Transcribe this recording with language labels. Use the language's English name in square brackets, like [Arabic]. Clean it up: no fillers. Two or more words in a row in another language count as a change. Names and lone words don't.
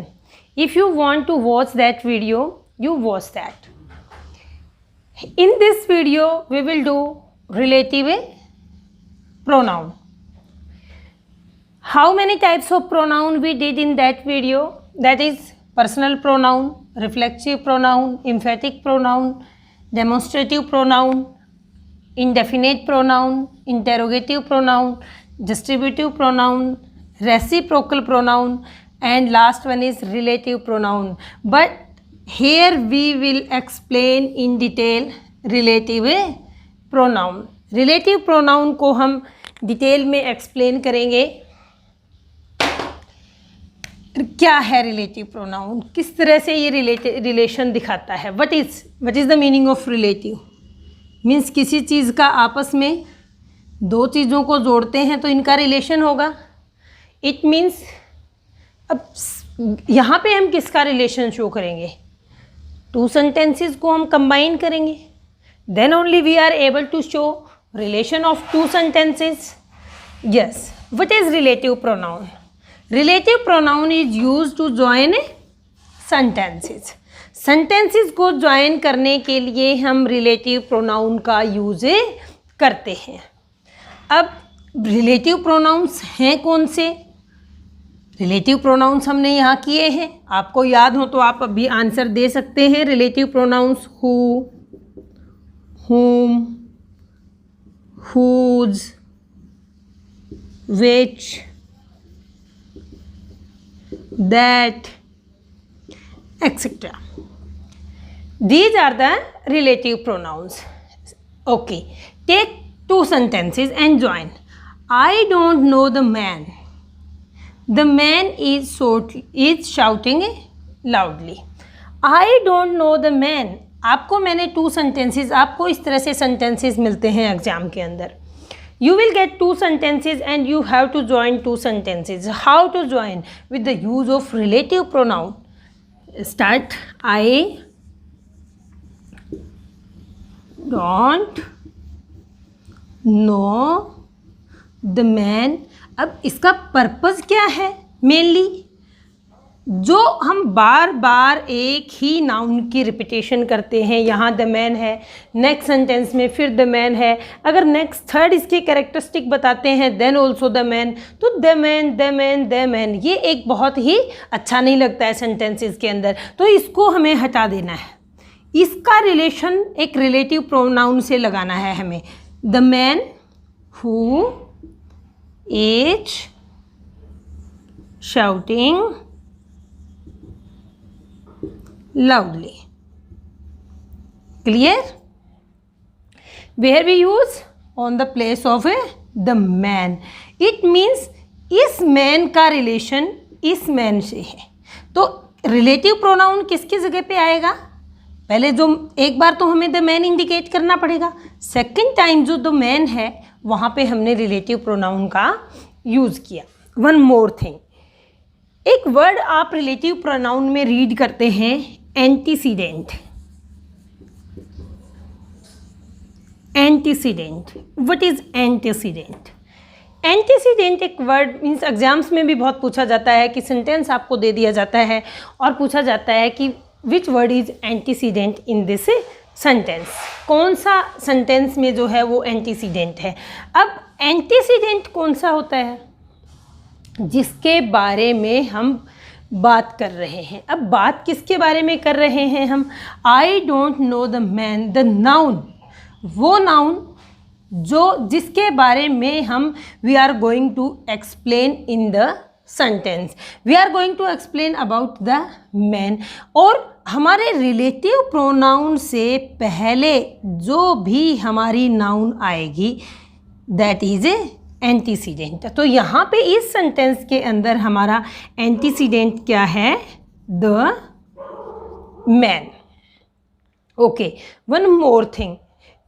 [English] If you want to watch that video, you watch that. In this video we will do relative pronoun. How many types of pronoun we did in that video? That is personal pronoun, reflexive pronoun, emphatic pronoun, demonstrative pronoun, indefinite pronoun, interrogative pronoun, distributive pronoun, reciprocal pronoun, and last one is relative pronoun. But here we will explain in detail relative pronoun. relative pronoun [Hindi] को हम डिटेल में एक्सप्लेन करेंगे. क्या है [English] relative pronoun, [Hindi] किस तरह से ये रिलेशन दिखाता है. [English] what is the meaning of relative means [Hindi] किसी चीज़ का आपस में दो चीज़ों को जोड़ते हैं तो इनका रिलेशन होगा. [English] it means [Hindi] अब यहाँ पे हम किसका रिलेशन शो करेंगे, [English] two sentences [Hindi] को हम कंबाइन करेंगे. [English] then only we are able to show relation of two sentences. Yes, what is relative pronoun? Relative pronoun is used to join sentences. [Hindi] Sentences को join करने के लिए हम [English] relative pronoun [Hindi] का यूज़ करते हैं. अब [English] relative pronouns [Hindi] हैं कौन से? [English] relative pronouns [Hindi] हमने यहाँ किए हैं. आपको याद हो तो आप अभी आंसर दे सकते हैं. [English] relative pronouns who, whom, whose, which, that, etc. These are the relative pronouns. Okay, take two sentences and join. I don't know the man. The man is shouting loudly. I don't know the man. [Hindi] आपको मैंने [English] two sentences, [Hindi] आपको इस तरह से सेंटेंसेस मिलते हैं एग्जाम के अंदर. [English] you will get two sentences and you have to join two sentences. how to join? with the use of relative pronoun. start. I don't know the man. [Hindi] अब इसका पर्पस क्या है? मेनली जो हम बार बार एक ही नाउन की रिपीटेशन करते हैं. यहाँ [English] the man [Hindi] है, नेक्स्ट सेंटेंस में फिर [English] the man [Hindi] है. अगर [English] next third [Hindi] इसके कैरेक्टरिस्टिक बताते हैं [English] then also the man, [Hindi] तो [English] the man the man the man [Hindi] ये एक बहुत ही अच्छा नहीं लगता है सेंटेंसेस के अंदर. तो इसको हमें हटा देना है. इसका रिलेशन एक [English] relative pronoun [Hindi] से लगाना है हमें. [English] the man who is shouting loudly. Clear? Where we use? On the place of the man. It means इस man का relation इस man [Hindi] से है. तो [English] relative pronoun [Hindi] किसकी जगह पे आएगा? पहले जो एक बार तो हमें [English] the man [Hindi] इंडिकेट करना पड़ेगा. सेकेंड टाइम जो [English] the man [Hindi] है वहाँ पे हमने [English] relative pronoun [Hindi] का यूज़ किया. [English] One more thing. [Hindi] एक वर्ड आप [English] relative pronoun [Hindi] में रीड करते हैं, एंटीसीडेंट. [English] antecedent, what is antecedent? [Hindi] एंटीसीडेंट एक [English] word means [Hindi] एग्जाम्स में भी बहुत पूछा जाता है कि सेंटेंस आपको दे दिया जाता है और पूछा जाता है कि [English] which word is antecedent in this sentence. [Hindi] कौन सा सेंटेंस में जो है वो एंटीसीडेंट है. अब एंटीसीडेंट कौन सा होता है? जिसके बारे में हम बात कर रहे हैं. अब बात किसके बारे में कर रहे हैं हम? [English] I don't know the man. The noun, [Hindi] वो नाउन जो जिसके बारे में हम [English] we are going to explain in the sentence. we are going to explain about the man. [Hindi] और हमारे [English] relative pronoun [Hindi] से पहले जो भी हमारी नाउन आएगी [English] that is a antecedent. [Hindi] तो यहाँ पे इस सेंटेंस के अंदर हमारा एंटीसीडेंट क्या है? [English] the man. Okay, one more thing.